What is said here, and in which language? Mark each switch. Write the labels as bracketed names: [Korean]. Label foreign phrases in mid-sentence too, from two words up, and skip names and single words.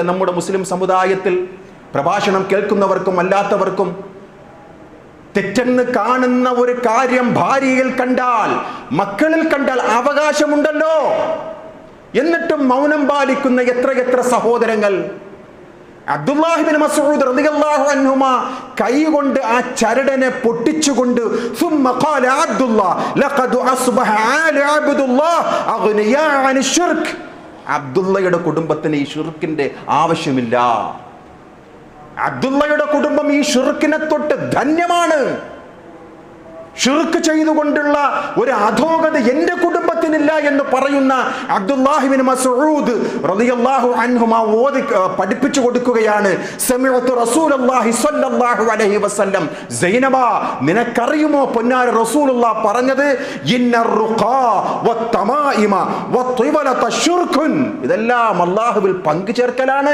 [Malayalam] നമ്മുടെ മുസ്ലിം സമുദായത്തിൽ പ്രഭാഷണം കേൾക്കുന്നവർക്കും അല്ലാത്തവർക്കും തെറ്റെന്ന് കാണുന്ന ഒരു കാര്യം ഭാര്യയിൽ കണ്ടാൽ, മക്കളിൽ കണ്ടാൽ അവകാശമുണ്ടല്ലോ, എന്നിട്ടും മൗനം പാലിക്കുന്ന എത്ര സഹോദരങ്ങൾ. അബ്ദുല്ലാഹി ഇബ്നു മസ്ഊദ് [Arabic] رضي الله عنهما [Malayalam] കൈകൊണ്ട് ആ ചരടിനെ പൊട്ടിച്ചുകൊണ്ട് [Arabic] ثم قال عبد الله لقد اصبح آل عبد الله اغنياء عن الشرك, [Malayalam] അബ്ദുള്ളയുടെ കുടുംബത്തിന് ഈ ഷിർക്കിന്റെ ആവശ്യമില്ല. അബ്ദുള്ളയുടെ കുടുംബം ഈ ഷിർക്കിനെ തൊട്ട് ധന്യമാണ്. ഷിർക്ക് ചെയ്തുകൊണ്ടുള്ള ഒരു അധോഗത എൻ്റെ കുടുംബത്തിനില്ല എന്ന് പറയുന്ന അബ്ദുല്ലാഹി ഇബ്നു മസ്ഊദ് [Arabic] رضي الله عنهما [Malayalam] പഠിപ്പിച്ചു കൊടുക്കുകയാണ്, [Arabic] سمعت رسول الله صلى الله عليه وسلم, [Malayalam] സൈനബ നിനക്കറിയുമോ പൊന്നാര റസൂലുള്ളാഹ് പറഞ്ഞത്, [Arabic] إن الرقى والتمائم والتولة شرك, [Malayalam] ഇതെല്ലാം അല്ലാഹുവിൽ പങ്കു ചേർക്കലാണ്.